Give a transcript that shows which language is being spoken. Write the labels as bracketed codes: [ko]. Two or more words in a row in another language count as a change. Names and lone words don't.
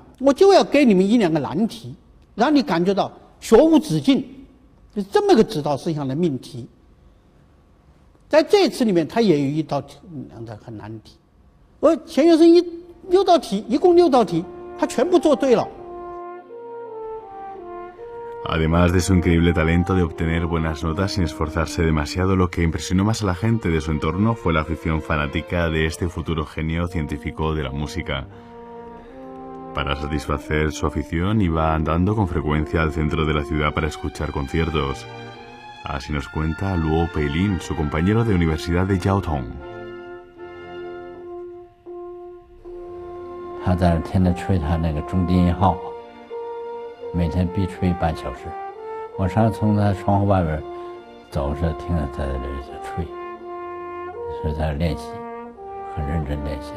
[zh] 我就要给你们1、2个难题，让你感觉到学无止境，就这么个指导思想的命题。在这次里面，他也有一道2道很难的题，钱学森一共6道题，他全部做对了。 [es] Además de su increíble talento de obtener buenas notas sin esforzarse demasiado, lo que impresionó más a la gente de su entorno fue la afición fanática de este futuro genio científico de la música. Para satisfacer su afición iba andando con frecuencia al centro de la ciudad para escuchar conciertos. Así nos cuenta Luo Peilin, su compañero de universidad de Jiaotong. [zh] 他在那天天吹他那个中低音号，每天必吹半小时。我常从他窗户外边走着，听着他在这吹，是在练习，很认真练习。